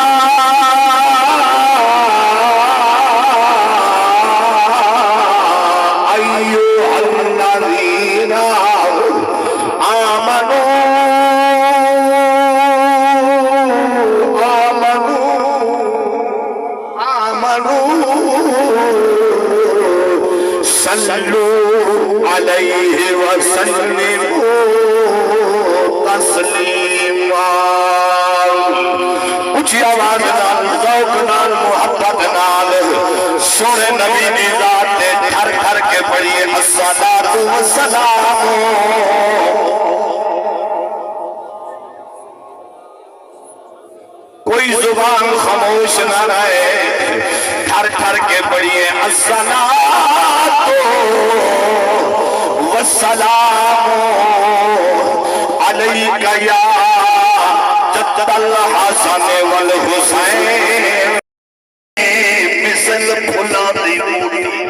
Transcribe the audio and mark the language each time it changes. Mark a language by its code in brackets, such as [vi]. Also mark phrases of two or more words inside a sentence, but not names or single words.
[ar] أيها الذين آمنوا صلوا عليه وسلموا تسلیما. [pa] اچھی آواز نال ذوق نال محبت نال سونے نبی دی ذات تے تھر تھر کے پڑھیے [ar] الصلاۃ والسلام. [pa] کوئی زبان خاموش نہ رہے, تھر تھر کے پڑھیے [ar] الصلاۃ والسلام علیک یا جد الحسن والحسین [pa] مثل پھلا دی بوٹی.